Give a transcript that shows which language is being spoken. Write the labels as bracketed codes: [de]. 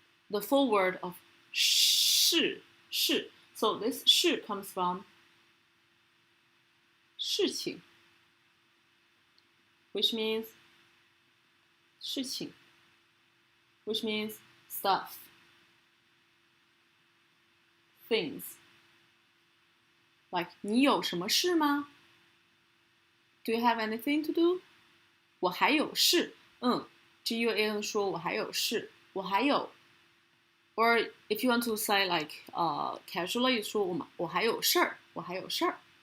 [en] full word of 是 so this 是 comes from 事情 which means 事情 which means stuff, things. [zh] Like 你有什么事吗？ [en] Do you have anything to do? [zh] 我还有事，GUAN 说我还有事，我还有。 [en] Or if you want to say like casually [zh] 说我还有事儿，我还有事儿。